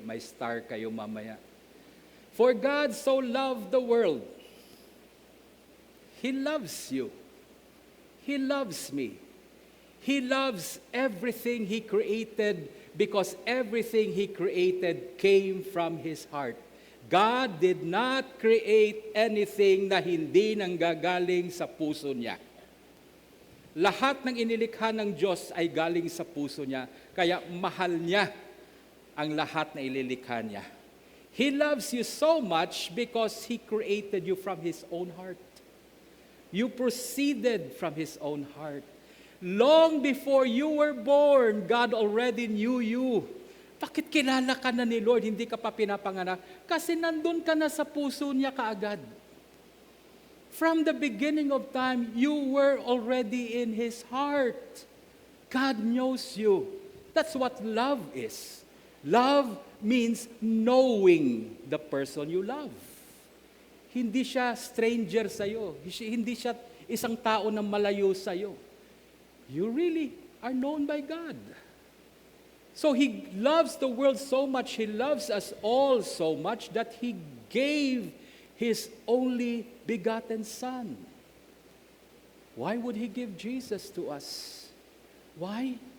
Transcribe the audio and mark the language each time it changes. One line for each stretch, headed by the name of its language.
Filipino: May star kayo mamaya.
English: For God so loved the world. He loves you. He loves me. He loves everything He created because everything He created came from His heart. God did not create anything
Filipino: na hindi nanggagaling sa puso niya. Lahat ng inilikha ng Diyos ay galing sa puso niya, kaya mahal niya ang lahat na ililikha niya.
English: He loves you so much because He created you from His own heart. You proceeded from His own heart. Long before you were born, God already knew you.
Filipino: Bakit kilala ka na ni Lord, hindi ka pa pinapanganak? Kasi nandun ka na sa puso niya kaagad.
English: From the beginning of time, you were already in His heart. God knows you. That's what love is. Love means knowing the person you love.
Filipino: Hindi siya stranger sa'yo. Hindi siya isang tao na malayo sa'yo.
English: You really are known by God. So He loves the world so much, He loves us all so much that He gave His only begotten Son. Why would He give Jesus to us? Why?